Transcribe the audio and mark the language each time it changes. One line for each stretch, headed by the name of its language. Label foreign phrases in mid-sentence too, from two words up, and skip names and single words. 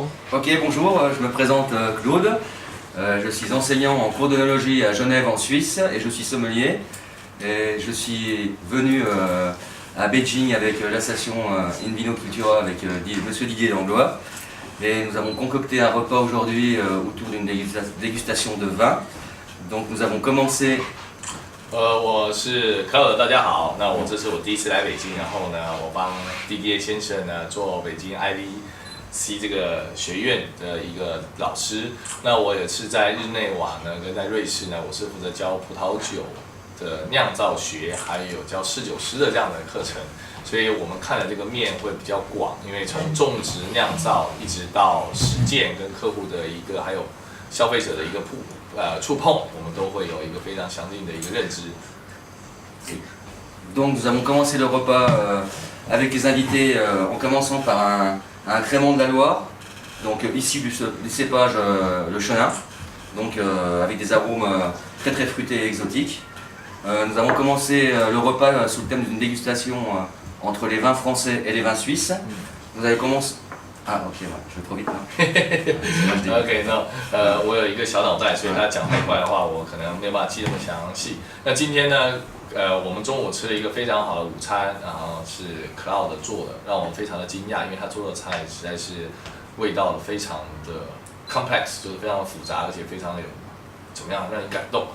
French: Ok, bonjour, je me présente Claude. Je suis enseignant en cours d'œnologie à Genève en Suisse et je suis sommelier. Et je suis venu à Beijing avec l'association In Vino Cultura avec Monsieur Didier Langlois. Et nous avons concocté un repas aujourd'hui autour d'une dégustation de vin. Donc nous avons commencé
Chinese: 我是克尔，大家好。那这是我第一次来北京，然后呢，我帮 Didier 先生呢做北京 IVC 这个学院的一个老师。那我也是在日内瓦呢，跟在瑞士呢，我是负责教葡萄酒的酿造学，还有教侍酒师的这样的课程。所以我们看的这个面会比较广，因为从种植、酿造一直到实践跟客户的一个，还有消费者的一个触碰，我们都会有一个非常详尽的一个认知。
French: Donc nous avons commencé le repas avec les invités en commençant par un crément de la Loire, donc issu du cépage le chenin, donc avec des arômes très très fruités et exotiques. Nous avons commencé le repas sous le thème d'une dégustation entre les vins français et les vins suisses. Vous avez commencé... Ah ok, ouais, je vais trop vite là.
Chinese: OK， 那我有一个小脑袋，所以他讲太快的话，我可能没有办法记那么详细。那今天呢，我们中午吃了一个非常好的午餐，然后是 Cloud 做的，让我非常的惊讶，因为他做的菜实在是味道非常的 complex， 就是非常的复杂，而且非常的有怎么样让人感动。